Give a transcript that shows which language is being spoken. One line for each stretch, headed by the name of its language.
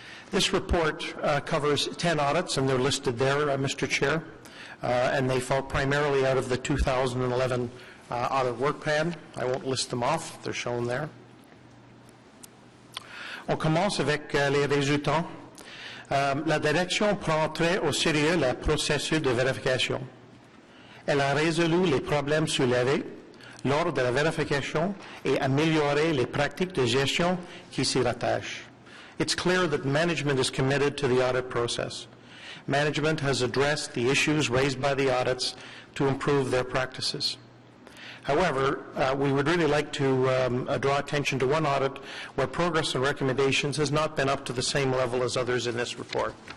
English: This report covers 10 audits, and they're listed there, Mr. Chair, and they fall primarily out of the 2011 audit work plan. I won't list them off, they're shown there.
French: On commence avec les résultats. La direction prend très au sérieux le processus de vérification. Elle a résolu les problèmes soulevés lors de la vérification et amélioré les pratiques de gestion qui s'y rattachent.
English: It's clear that management is committed to the audit process. Management has addressed the issues raised by the audits to improve their practices. However, we would really like to draw attention to one audit where progress and recommendations has not been up to the same level as others in this report.